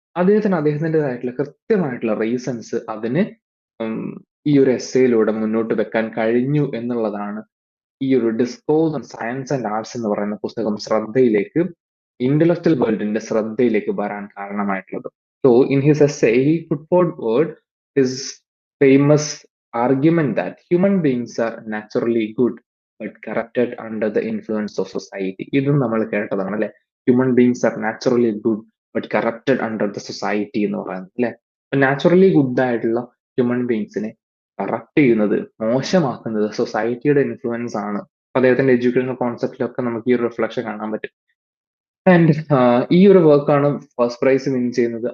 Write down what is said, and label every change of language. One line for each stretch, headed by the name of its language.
Malayalam: അദ്ദേഹത്തിൻ്റെതായിട്ടുള്ള കൃത്യമായിട്ടുള്ള റീസൺസ് അതിന് ഈ ഒരു എസ്സേയിലൂടെ മുന്നോട്ട് വെക്കാൻ കഴിഞ്ഞു എന്നുള്ളതാണ് ഈ ഒരു discourse on science and arts എന്ന് പറയുന്ന പുസ്തകം ശ്രദ്ധയിലേക്ക്, ഇന്റലക്ച്വൽ വേൾഡിന്റെ ശ്രദ്ധയിലേക്ക് വരാൻ കാരണമായിട്ടുള്ളത്.
English: So in his essay he put forward his famous argument that human beings are naturally good but corrupted under the influence of society.
Malayalam: ഇതും നമ്മൾ കേട്ടതാണ് അല്ലെ,
English: human beings are naturally good but corrupted under the society
Malayalam: എന്ന് പറയുന്നത് അല്ലെ. Naturally good ആയിട്ടുള്ള human ബീങ്സിനെ corrupt ചെയ്യുന്നത്, മോശമാക്കുന്നത് സൊസൈറ്റിയുടെ ഇൻഫ്ലുവൻസ് ആണ്. അദ്ദേഹത്തിന്റെ എഡ്യൂക്കേഷണൽ കോൺസെപ്റ്റിലൊക്കെ നമുക്ക് ഈ ഒരു റിഫ്ലക്ഷൻ കാണാൻ പറ്റും. ആൻഡ് ഈ ഒരു വർക്കാണ് ഫസ്റ്റ് പ്രൈസ് വിൻ ചെയ്യുന്നത്.